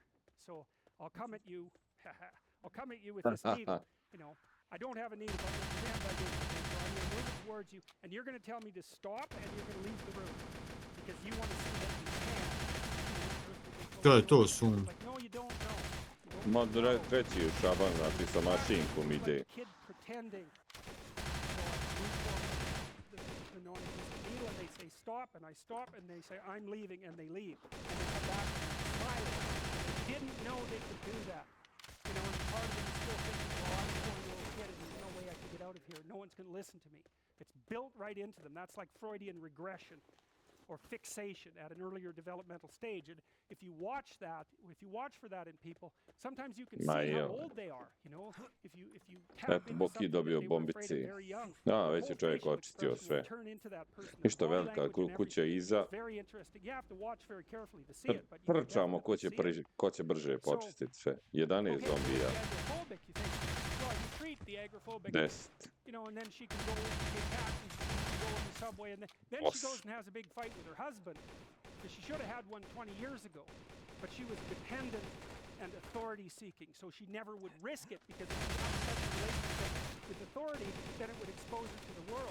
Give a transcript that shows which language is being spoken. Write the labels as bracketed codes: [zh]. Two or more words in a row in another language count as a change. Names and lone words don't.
[en] So I'll come at you. I'll come at you with this needle. I don't have a needle, but with the hand I do. So I'm going to move it towards you, and you're going to tell me to stop, and you're going to leave the room because you want to see that you can. [bs] To je to sum. [en] Like, no, you don't know. [bs] Ma treći je šaban, znači sa mašinkom ide. [en] Like a kid pretending. So I needle, and they say stop, and I stop, and they say I'm leaving, and they leave. And they come back smiling. They didn't know they could do that. And part of them is still thinking, well, I'm a 4-year-old kid, and there's no way I can get out of here. No one's going to listen to me. It's built right into them. That's like Freudian regression or fixation at an earlier developmental stage. And if you watch for that in people, sometimes you can see how old they are. If you tap into something that they were afraid of very young, [bs] već je čovjek očistio sve. Ništa velika kuća iza. Trčamo ko će brže počistiti sve. 11 zombija. 10. [en] And then she can go take taxis, go in the subway, and then she goes and has a big fight with her husband, because she should have had one 20 years ago, but she was dependent and authority-seeking, so she never would risk it, because if she had such a relationship with authority, then it would expose her to the world.